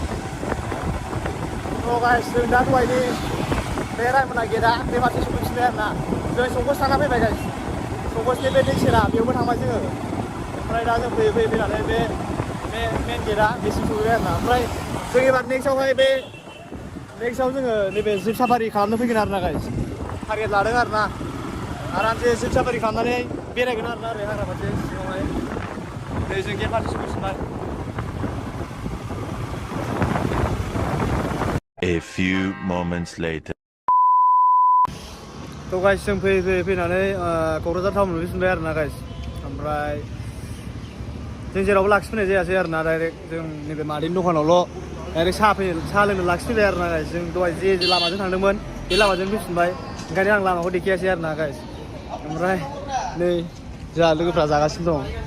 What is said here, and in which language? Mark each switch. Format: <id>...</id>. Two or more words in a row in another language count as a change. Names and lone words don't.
<brx>थ' गाइस जों दा दहायनि बे रायमना गेटआ बे फारसे सफैफिनबाय आरोना जों संकस थांना फैबाय गाइस संकसनि बे दै सेरा बेयावबो थांबाय जोङो ओमफ्राय दा जों फैयै फैनानै बे</brx> <en>main gate</en> <brx>बेसिम सफैबाय आरोना ओमफ्राय जों एबार नेक्स्टआव जोङो नैबे</brx> <en>jeep safari</en> <brx>खालामनो फैगोन आरोना गाइस टारगेट लादों आरोना आरामसे</brx> <en>jeep safari</en> <brx>खालामनानै बेरायगोन आरोना ओरै हाग्रा फारसे सिङावहाय नै जों गेट फारसे सफैफिनबाय</brx> <en>A few moments later.</en> <brx>थ' गाइस जों फैनानै क'क्राझार टाउन मोनफैफिनबाय आरोना गाइस ओमफ्राय जों जेरावबो लाखिफैनाय जायासै आरोना डाइरेक्ट जों नैबे मादैनि दखानावल' डाइरेक्ट साहा लोंनो लाखिफैबाय आरोना गाइस जों दहाय जे लामाजों थांदोंमोन बे लामाजों फैफिनबाय ओंखायनो आं लामाखौ देखायासै आरोना गाइस ओमफ्राय नै जोंहा लोगोफ्रा जागासिनो दं</brx>